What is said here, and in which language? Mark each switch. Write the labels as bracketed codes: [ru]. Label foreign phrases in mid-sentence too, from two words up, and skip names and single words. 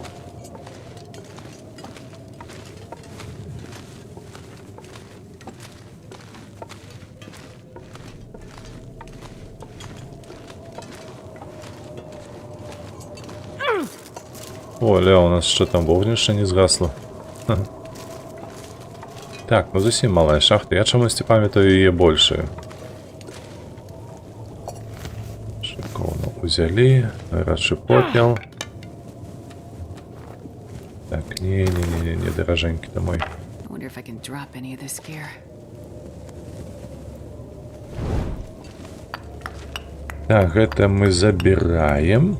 [uk] О, ля, у нас що там, вогнище не згасло. [be] Так, ну зусім малая шахта. Я чамусьці памятаю яе большую. Шыкоўна узялі. Гарачы попел. Так, не, даражэнькі домой. Так, гэта мы забіраем.